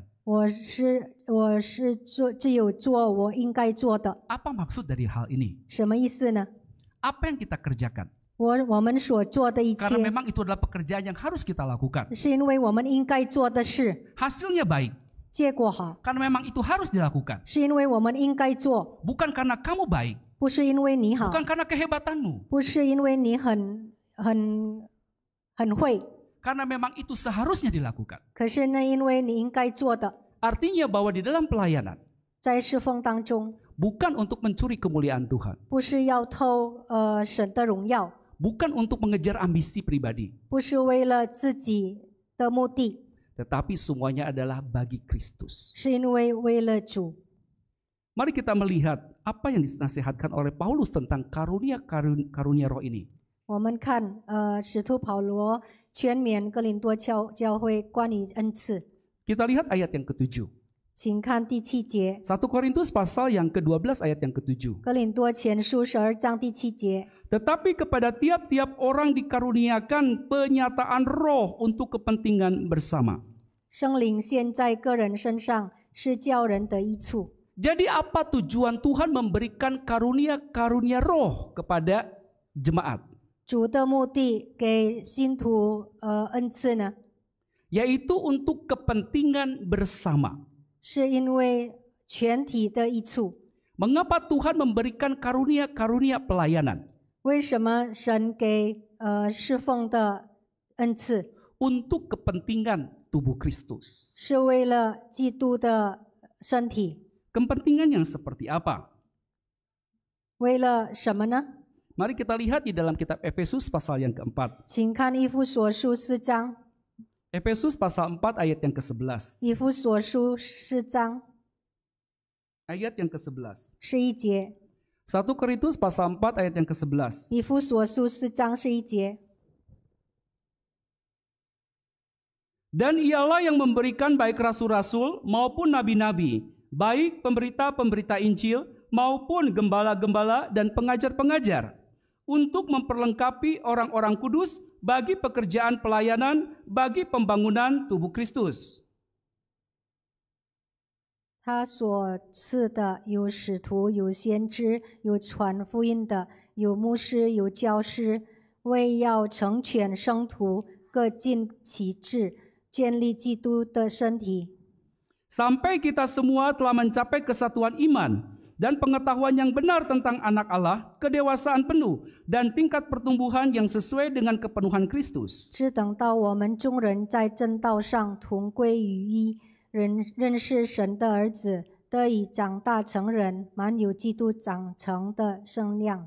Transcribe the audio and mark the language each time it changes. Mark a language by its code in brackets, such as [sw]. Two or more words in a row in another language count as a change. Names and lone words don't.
[zh] 我是只有做我应该做的。 [id] Apa maksud dari hal ini? [zh] 什么意思呢？ [id] Apa yang kita kerjakan? [zh] 我们所做的一切 [id] Karena，memang itu adalah pekerjaan yang harus kita lakukan. [zh] 是因为我们应该做的事， [id] Hasilnya baik, [zh] 结果好， [id] karena memang itu harus dilakukan. [zh] 是因为我们应该做， [id] Bukan karena kamu baik, [zh] 不是因为你好， [id] bukan karena kehebatanmu. [zh] 不是因为你很会， [id] Karena memang itu seharusnya dilakukan. [zh] 可是那因为你应该做的， [id] Artinya bahwa di dalam pelayanan, [zh] 在侍奉当中， [id] bukan untuk mencuri kemuliaan Tuhan. [zh] 不是要偷神的荣耀， [id] Bukan untuk mengejar ambisi pribadi. [zh] 不是为了自己的目的， [id] Tetapi semuanya adalah bagi Kristus. [zh] 是因为为了主。 [id] Mari kita melihat apa yang dinasihatkan oleh Paulus tentang karunia roh ini. [zh] 我们看使徒保罗劝勉哥林多教会关于恩赐， [id] Kita lihat ayat yang ke-7. [zh] 请看第7节， [id] 1 Korintus pasal yang ke-12 ayat yang ke-7. [zh] 哥林多前书12章第7节。 [id] Tetapi kepada tiap-tiap orang dikaruniakan penyataan roh untuk kepentingan bersama. [zh] 圣灵现在个人身上，是叫人得益处。 [id] Jadi apa tujuan Tuhan memberikan karunia-karunia roh kepada jemaat? [zh] 主的目的给信徒恩赐呢， [id] Yaitu untuk kepentingan bersama. [zh] 是因为全体的益处。 [id] Mengapa Tuhan memberikan karunia-karunia pelayanan? [zh] 为什么神给侍奉的恩赐？ [id] Untuk kepentingan tubuh Kristus. [zh] 是为了基督的身体。 [id] Kepentingan yang seperti apa? [zh] 为了什么呢？ [id] Mari kita lihat di dalam kitab Efesus pasal yang keempat. [zh] 请看以弗所书4章， [id] Efesus pasal 4 ayat yang ke-11. [zh] 以弗所书4章 [id] Ayat yang ke-11. [zh] 11节， [id] 1 Korintus pasal 4 ayat yang ke-11. [zh] 以弗所书4章11节。 [id] Dan ialah yang memberikan baik rasul-rasul maupun nabi-nabi, baik pemberita-pemberita Injil maupun gembala-gembala dan pengajar-pengajar, untuk memperlengkapi orang-orang kudus bagi pekerjaan pelayanan, bagi pembangunan tubuh Kristus. [zh] 他所赐的有使徒，有先知，有传福音的，有牧师，有教师，为要成全圣徒，各尽其职，建立基督的身体。 [id] Sampai kita semua telah mencapai kesatuan iman dan pengetahuan yang benar tentang anak Allah, kedewasaan penuh, dan tingkat pertumbuhan yang sesuai dengan kepenuhan Kristus. [zh] 只等到我们众人在正道上同归于一，认识神的儿子，得以长大成人，满有基督长成的身量。